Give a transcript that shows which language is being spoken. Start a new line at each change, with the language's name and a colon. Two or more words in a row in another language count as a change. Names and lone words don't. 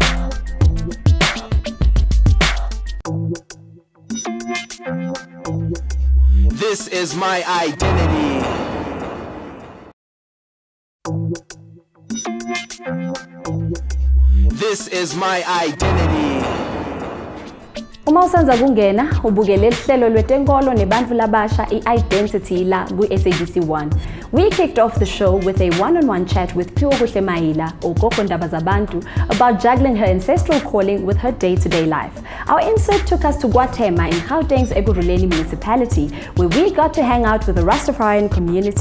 English: This is my identity. This is my identity.
Swati: Uma usanza kungena ubukele ihlelo lwetenkolo nebantfu labasha iIdentity la ku-SABC1.
English: We kicked off the show with a one-on-one chat with Piwokuhle Maila, Ogogo Ndaba Zabantu, about juggling her ancestral calling with her day-to-day life. Our insert took us to Guatema in Gauteng's Ekurhuleni municipality, where we got to hang out with the Rastafarian community.